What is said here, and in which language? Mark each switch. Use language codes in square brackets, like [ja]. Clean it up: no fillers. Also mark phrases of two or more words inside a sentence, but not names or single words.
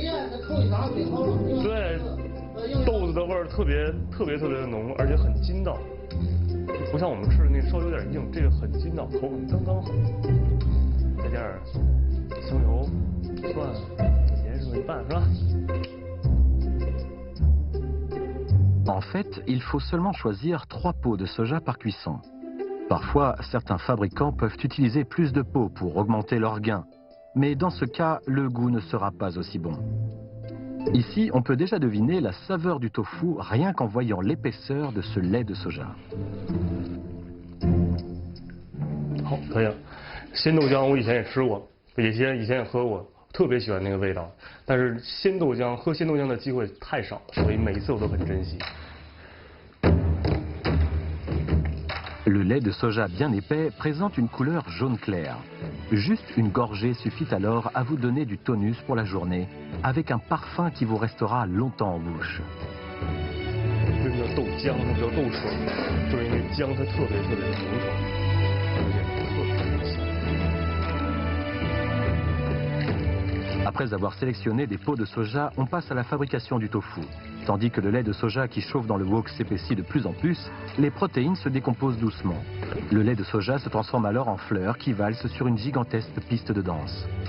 [zh] 对，豆子的味儿特别的浓，而且很筋道，不像我们吃的那稍微有点硬，这个很筋道，口感刚刚好。再加点香油、蒜、盐是一半是吧？ [fr] En fait, il faut seulement choisir 3 pots de soja par cuisson. Parfois, certains fabricants peuvent utiliser plus de pots pour augmenter leur gain. Mais dans ce cas, le goût ne sera pas aussi bon. Ici, on peut déjà deviner la saveur du tofu rien qu'en voyant l'épaisseur de ce lait de soja. [zh] 好，可以了。鲜豆浆我以前也吃过，以前也喝过，特别喜欢那个味道。但是喝鲜豆浆的机会太少了，所以每一次我都很珍惜。 [fr] Le lait de soja bien épais présente une couleur jaune clair. Juste une gorgée suffit alors à vous donner du tonus pour la journée, avec un parfum qui vous restera longtemps en bouche. [zh] 为什么叫豆浆？它不叫豆水，就是因为姜它特别的浓稠，而且特别香。 [fr] Après avoir sélectionné des pots de soja, on passe à la fabrication du tofu. Tandis que le lait de soja qui chauffe dans le wok s'épaissit de plus en plus, les protéines se décomposent doucement. Le lait de soja se transforme alors en fleurs qui valsent sur une gigantesque piste de danse.